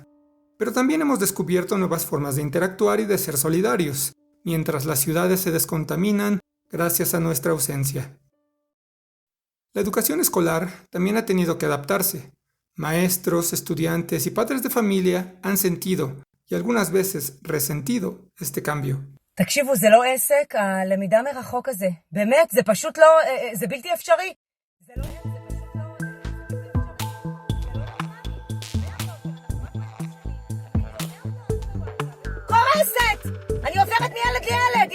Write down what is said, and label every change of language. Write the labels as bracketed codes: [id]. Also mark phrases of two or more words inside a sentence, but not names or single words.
[es] Pero también hemos descubierto nuevas formas de interactuar y de ser solidarios, mientras las ciudades se descontaminan gracias a nuestra ausencia. La educación escolar también ha tenido que adaptarse. Maestros, estudiantes y padres de familia han sentido, y algunas veces resentido, este cambio. [he] תקשיבו, זה לא עסק, הלמידה מרחוק הזה. באמת, זה פשוט לא, זה בלתי אפשרי. זה לא עסק, זה פשוט לא... קורסת! אני עוברת מילד לילד.